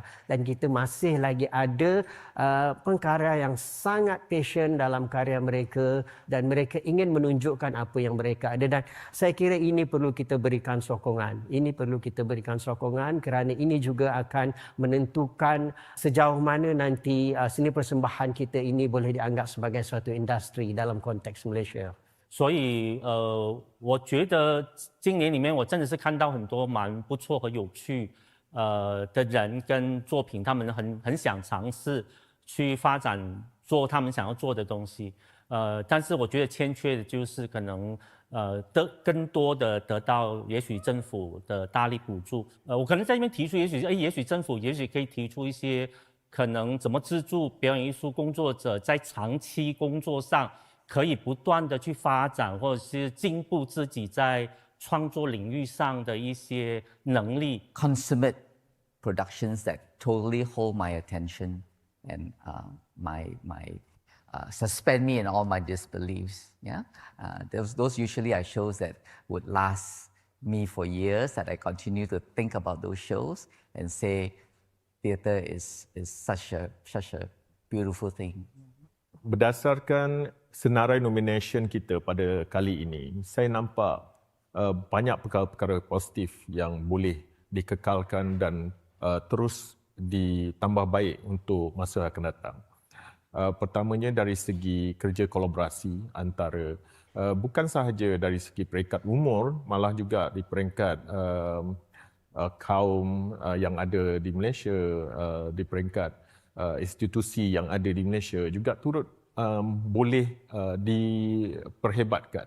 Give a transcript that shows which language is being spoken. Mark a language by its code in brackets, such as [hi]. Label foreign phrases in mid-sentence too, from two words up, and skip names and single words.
[ms] Dan kita masih lagi ada pengkarya yang sangat passion dalam karya mereka dan mereka ingin menunjukkan apa yang mereka ada, dan saya kira ini perlu kita berikan sokongan. Ini perlu kita berikan sokongan kerana ini juga akan menentukan sejauh mana nanti seni persembahan kita ini boleh dianggap sebagai suatu industri dalam konteks Malaysia. [zh] 所以我觉得今年里面我真的是看到很多蛮不错和有趣的人跟作品，他们很想尝试去发展做他们想要做的东西，但是我觉得欠缺的就是可能更多的得到也许政府的大力补助，我可能在这边提出，也许政府也许可以提出一些可能怎么资助表演艺术工作者在长期工作上可以不断的去发展或者是进步自己在创作领域上的一些能力。 [en] Consummate productions that totally hold my attention and suspend me in all my disbeliefs. Yeah, those usually are shows that would last me for years. That I continue to think about those shows and say, theatre is such a beautiful thing. [ms] Berdasarkan senarai nomination kita pada kali ini, saya nampak banyak perkara-perkara positif yang boleh dikekalkan dan terus ditambah baik untuk masa akan datang. Pertamanya dari segi kerja kolaborasi antara bukan sahaja dari segi peringkat umur, malah juga di peringkat kaum yang ada di Malaysia, di peringkat institusi yang ada di Malaysia juga turut boleh diperhebatkan.